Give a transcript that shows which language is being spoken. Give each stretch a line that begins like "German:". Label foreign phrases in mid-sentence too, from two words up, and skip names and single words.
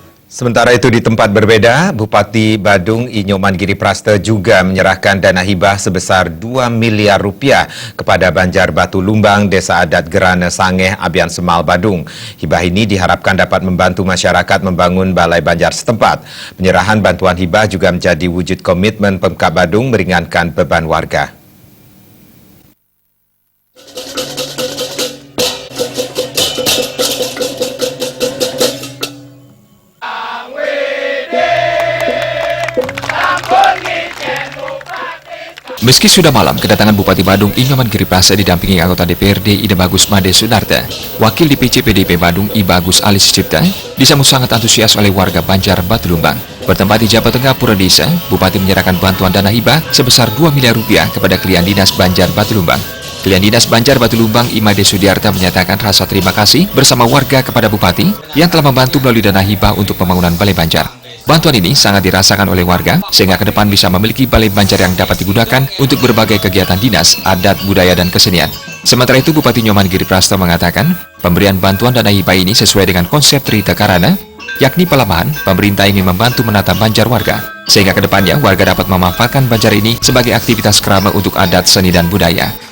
Indonesian: Sementara itu di tempat berbeda, Bupati Badung Inyoman Giriprasta juga menyerahkan dana hibah sebesar 2 miliar rupiah kepada Banjar Batu Lumbang, Desa Adat Gerana Sangeh, Abian Semal, Badung. Hibah ini diharapkan dapat membantu masyarakat membangun balai banjar setempat. Penyerahan bantuan hibah juga menjadi wujud komitmen Pemkab Badung meringankan beban warga. Meski sudah malam, kedatangan Bupati Badung Inyoman Giriprasta didampingi anggota DPRD Ida Bagus Made Sunarta, Wakil DPC PDIP Badung I Bagus Alis Cipta, disambut sangat antusias oleh warga Banjar Batu Lumbang. Bertempat di Jawa Tengah Pura Desa, Bupati menyerahkan bantuan dana hibah sebesar 2 miliar rupiah kepada klien dinas Banjar Batu Lumbang. Klien dinas Banjar Batu Lumbang Imade Sudiarta menyatakan rasa terima kasih bersama warga kepada Bupati yang telah membantu melalui dana hibah untuk pembangunan balai banjar. Bantuan ini sangat dirasakan oleh warga, sehingga ke depan bisa memiliki balai banjar yang dapat digunakan untuk berbagai kegiatan dinas, adat, budaya, dan kesenian. Sementara itu, Bupati Inyoman Giriprasta mengatakan, pemberian bantuan dana hibah ini sesuai dengan konsep Trita Karana, yakni pelemahan, pemerintah ingin membantu menata banjar warga, sehingga ke depannya warga dapat memanfaatkan banjar ini sebagai aktivitas kerama untuk adat, seni, dan budaya.